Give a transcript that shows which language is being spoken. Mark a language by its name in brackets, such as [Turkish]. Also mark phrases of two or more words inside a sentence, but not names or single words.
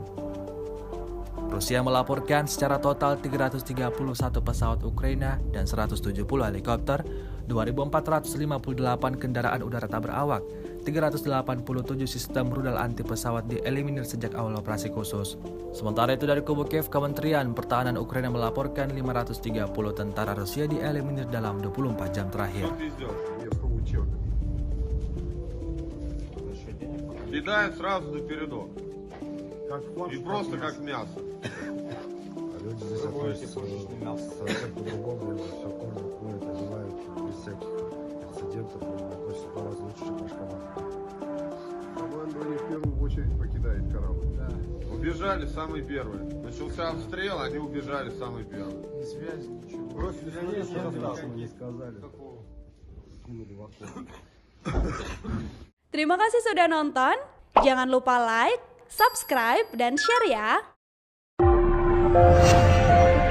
[Indonesian] Rusia melaporkan secara total 331 pesawat Ukraina dan 170 helikopter, 2.458 kendaraan udara tak berawak, 387 sistem rudal anti pesawat dieliminir sejak awal operasi khusus. Sementara itu dari kubu Kiev, Kementerian Pertahanan Ukraina melaporkan 530 tentara Rusia dieliminir dalam 24 jam terakhir. [Russian] Кидают сразу до передок. И просто как мясо. Люди здесь относятся совсем по-другому, все кормят, моют, одевают, без всяких инцидентов, относятся гораздо лучше, чем наш команда. Команда они в первую очередь покидает корабль. Да. Убежали самые первые. Начался обстрел, они убежали самые первые. Ни связи, ничего. Бросили связь, не сказали. Кинули в окно. [Indonesian] Terima kasih sudah nonton. Jangan lupa like, subscribe, dan share ya.